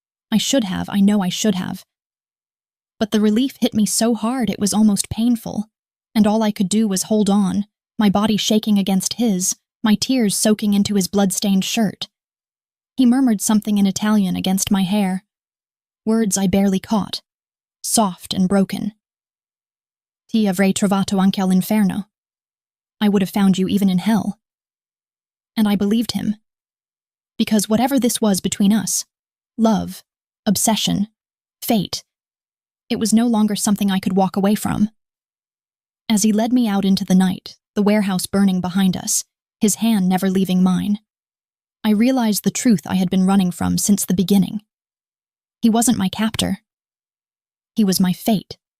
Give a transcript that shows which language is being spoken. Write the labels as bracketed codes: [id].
[en] I know I should have. But the relief hit me so hard it was almost painful, and all I could do was hold on, my body shaking against his, my tears soaking into his blood-stained shirt. He murmured something in Italian against my hair, words I barely caught, soft and broken. [it] "Ti avrei trovato anche all'inferno." [en] I would have found you even in hell. And I believed him. Because whatever this was between us, love, obsession, fate, it was no longer something I could walk away from. As he led me out into the night, the warehouse burning behind us, his hand never leaving mine, I realized the truth I had been running from since the beginning. He wasn't my captor. He was my fate.